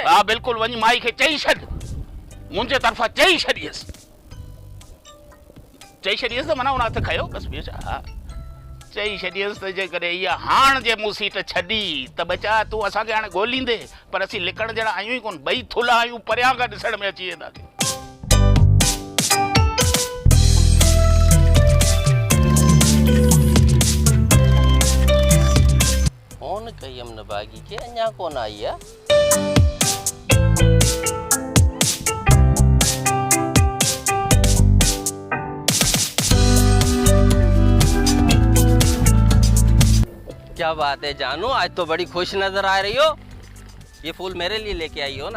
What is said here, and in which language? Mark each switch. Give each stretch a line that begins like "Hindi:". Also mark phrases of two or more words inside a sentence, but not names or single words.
Sindhi: हा बिल्कुलु वञ, माई खे चई छॾ, मुंहिंजे तरफ़ां चई छॾियसि त माना हुन हथु खयो बसि ॿियो छा। चई छॾियसि त जेकॾहिं इहा हाण जे मूं सीट छॾी त बचा तूं असांखे हाणे ॻोल्हींदे, पर असीं लिकण जहिड़ा आहियूं ई कोन, ॿई थुल्हा आहियूं, परियां खां ॾिसण में अची वेंदासीं।
Hindi: फोन कई हमने बागी के
Sindhi: अञा कोन आई आहे।
Hindi: क्या बात है जानू, आज तो बड़ी खुश नजर आ रही हो। ये फूल मेरे लिए लेके आई हो ना?